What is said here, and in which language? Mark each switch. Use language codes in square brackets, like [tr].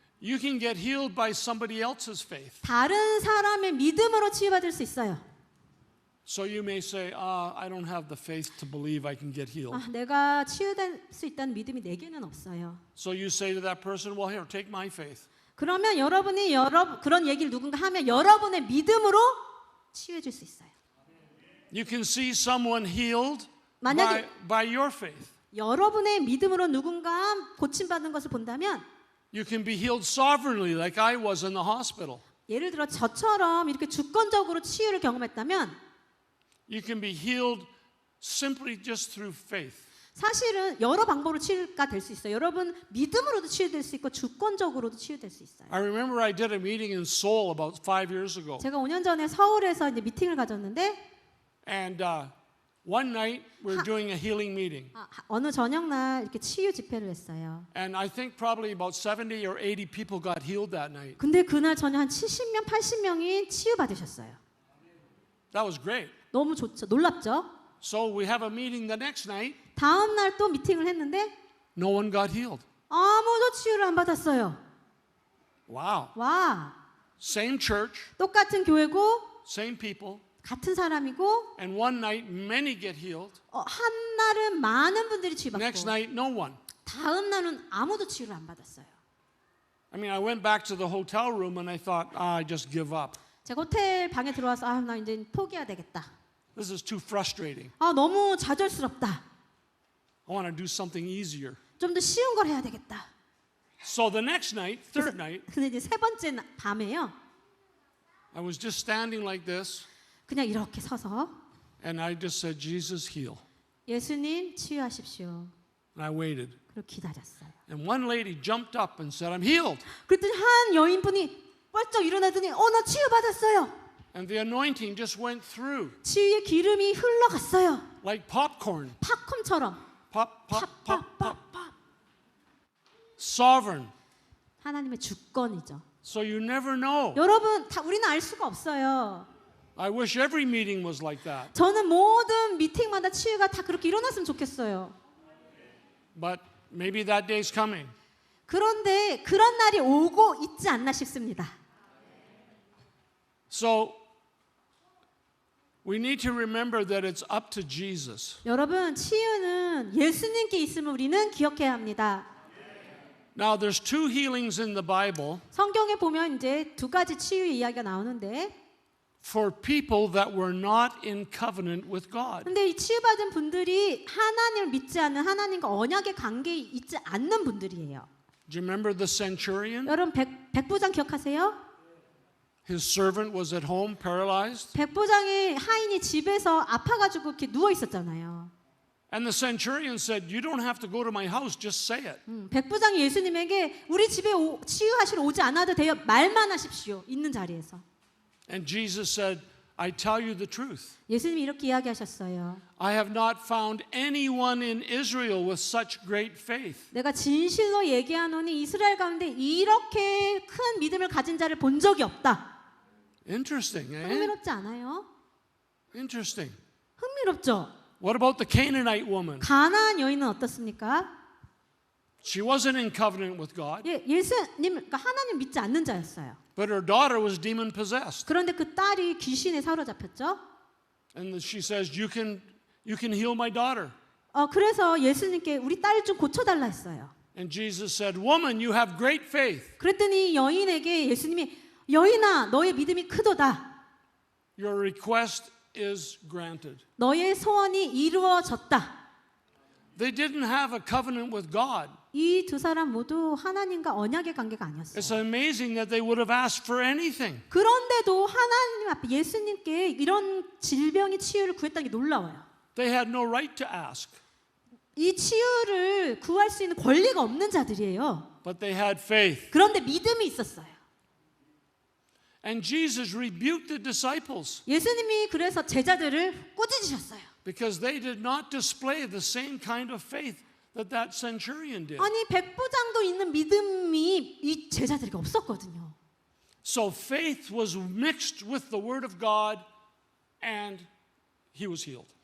[en] You can get healed by somebody else's faith. [ko] 다른 사람의 믿음으로 치유받을 수 있어요. [en] So you may say, I don't have the faith to believe I can get healed. [ko] 내가 치유될 수 있다는 믿음이 내게는 없어요. [en] So you say to that person, well, here, take my faith. [ko] 그러면 여러분이 그런 얘기를 누군가 하면 여러분의 믿음으로 치유해 줄 수 있어요. [en] You can see someone healed [ko] 만약에 [en] by your faith. [ko] 여러분의 믿음으로 누군가 고침받는 것을 본다면 [en] You can be healed sovereignly like I was in the hospital. [ko] 예를 들어 저처럼 이렇게 주권적으로 치유를 경험했다면 [en] You can be healed simply just through faith. [ko] 사실은 여러 방법으로 치유가 될 수 있어요. 여러분 믿음으로도 치유될 수 있고 주권적으로도 치유될 수 있어요. [en] I remember I did a meeting in Seoul about 5 years ago. [ko] 제가 5년 전에 서울에서 이제 미팅을 가졌는데 [en] And one night we were doing a healing meeting. [ko] 어느 저녁 날 이렇게 치유 집회를 했어요. [en] And I think probably about 70 or 80 people got healed that night. [ko] 근데 그날 저녁 한 70명, 80명이 치유 받으셨어요. [en] That was great. [ko] 너무 좋죠. 놀랍죠? [en] So we have a meeting the next night. [ko] 다음 날 또 미팅을 했는데 [en] No one got healed. [ko] 아무도 치유를 안 받았어요. [en] Wow. [ko] 와, [en] Same church, [ko] 똑같은 교회고 [en] same people. [ko] 같은 사람이고 [en] And one night many get healed. [ko] 한 날은 많은 분들이 [en] Next [ko] 치유받고 [en] night no one. [ko] 다음 날은 아무도 치유를 안 받았어요. [en] I mean, I went back to the hotel room and I thought, I just give up. [ko] 제가 호텔 방에 들어와서 나 이제 포기해야 되겠다. [en] This is too frustrating. [ko] 너무 좌절스럽다. [en] I want to do something easier. [ko] 좀 더 쉬운 걸 해야 되겠다. [en] So the next night, third night, [ko] 근데 이제 세 번째 밤에요. [en] I was just standing like this [ko] 그냥 이렇게 서서 [en] and I just said, Jesus heal. [ko] 예수님 치유하십시오. [en] And I waited. [ko] 그리고 기다렸어요. [en] And one lady jumped up and said, I'm healed. [ko] 그랬더니 한 여인분이 뻘쩍 일어나더니 나 치유받았어요. [en] And the anointing just went through [ko] 치유의 기름이 흘러갔어요. [en] like popcorn. [ko] 팝콘처럼. [en] Pop, pop, pop, pop. [ko] 팝. [en] Sovereign. [ko] 하나님의 주권이죠. [en] So you never know. [ko] 여러분, 우리는 알 수가 없어요. [en] I wish every meeting was like that. [ko] 저는 모든 미팅마다 치유가 다 그렇게 일어났으면 좋겠어요. [en] But maybe that day's coming. [ko] 그런데 그런 날이 오고 있지 않나 싶습니다. [en] So we need to remember that it's up to Jesus. [ko] 여러분, 치유는 예수님께 있음을 우리는 기억해야 합니다. [en] Now there's two healings in the Bible [ko] 성경에 보면 이제 두 가지 치유 이야기가 나오는데, [en] for people that were not in covenant with God. [ko] 근데 이 치유받은 분들이 하나님을 믿지 않는, 하나님과 언약의 관계에 있지 않는 분들이에요. [en] Do you remember the centurion? [ko] 여러분, 백부장 기억하세요? [en] His servant was at home paralyzed. [ko] 백부장의 하인이 집에서 아파가지고 이렇게 누워 있었잖아요. [en] And the centurion said, "You don't have to go to my house, just say it." [ko] 백부장이 예수님에게 우리 집에 치유하시러 오지 않아도 돼요. 말만 하십시오. 있는 자리에서. [en] And Jesus said, "I tell you the truth. [ko] 예수님이 이렇게 이야기하셨어요. [en] I have not found anyone in Israel with such great faith." [ko] 내가 진실로 얘기하노니 이스라엘 가운데 이렇게 큰 믿음을 가진 자를 본 적이 없다. [en] Interesting, eh? [ko] 흥미롭지 않아요? [en] Interesting. [ko] 흥미롭죠? [en] What about the Canaanite woman? [ko] 가나안 여인은 어떻습니까? [en] She wasn't in covenant with God, [ko] 예수님, 그러니까 하나님 믿지 않는 자였어요. [en] but her daughter was demon possessed. [ko] 그런데 그 딸이 귀신에 사로잡혔죠. [en] And she says, "You can heal my daughter." [ko] 그래서 예수님께 우리 딸 좀 고쳐달라 했어요. [en] And Jesus said, "Woman, you have great faith. [ko] 그랬더니 여인에게 예수님이 여인아 너의 믿음이 크도다. [en] Your request is granted." [ko] 너의 소원이 이루어졌다. [en] They didn't have a covenant with God. [ko] 이 두 사람 모두 하나님과 언약의 관계가 아니었어요. [en] It's amazing that they would have asked for anything. [ko] 그런데도 하나님 앞에 예수님께 이런 질병의 치유를 구했다는 게 놀라워요. [en] They had no right to ask, [ko] 이 치유를 구할 수 있는 권리가 없는 자들이에요. [en] but they had faith. [ko] 그런데 믿음이 있었어요. [en] And Jesus rebuked the disciples [ko] 예수님이 그래서 제자들을 꾸짖으셨어요. [en] because they did not display the same kind of faith that centurion did. [ko] 아니 백부장도 있는 믿음이 이 제자들에게 없었거든요. [en] So faith was mixed with the word of God and he was healed.